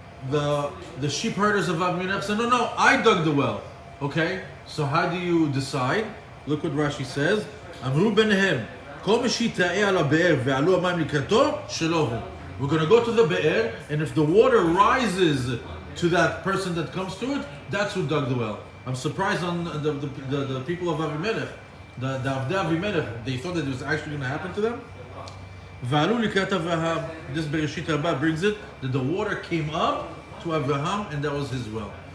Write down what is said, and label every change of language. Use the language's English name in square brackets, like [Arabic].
[English] The sheep herders of Avimelech said, no, I dug the well. Okay, so how do you decide? Look what Rashi says. [Hebrew] אמרו ביניהם, כל מי שיטעה על הבאר ועלו המים לקראתו, שלא הוא. [English] We're going to go to the be'er, and if the water rises to that person that comes to it, that's who dug the well. I'm surprised on the people of Avimelech, the Avdei Avimelech, they thought that it was actually going to happen to them. [Hebrew] ועלו לקראת אברהם, [English] this Bereshit Rabbah brings it, that the water came up to Avraham, and that was his well.